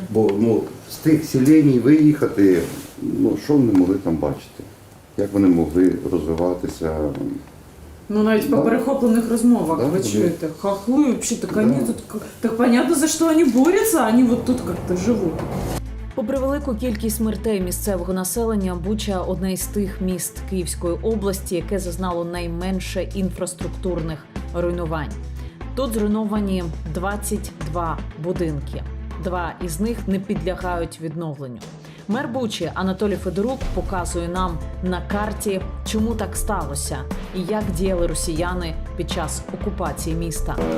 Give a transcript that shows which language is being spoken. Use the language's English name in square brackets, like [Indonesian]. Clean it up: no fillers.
[Ukrainian] Бо з тих селень виїхати, що вони могли там бачити? Як вони могли розвиватися? Ну, навіть по перехоплених розмовах [Russian] Да, [Ukrainian] ви [Russian] да. [Ukrainian] чуєте. [Russian] Хохлы, вообще, так они тут... Так понятно, за что они борются, они вот тут как-то живут. [Ukrainian] Попри велику кількість смертей місцевого населення, Буча – одне із тих міст Київської області, яке зазнало найменше інфраструктурних руйнувань. Тут зруйновані 22 будинки. 2 із них не підлягають відновленню. Мер Бучі Анатолій Федорук показує нам на карті, чому так сталося і як діяли росіяни під час окупації міста.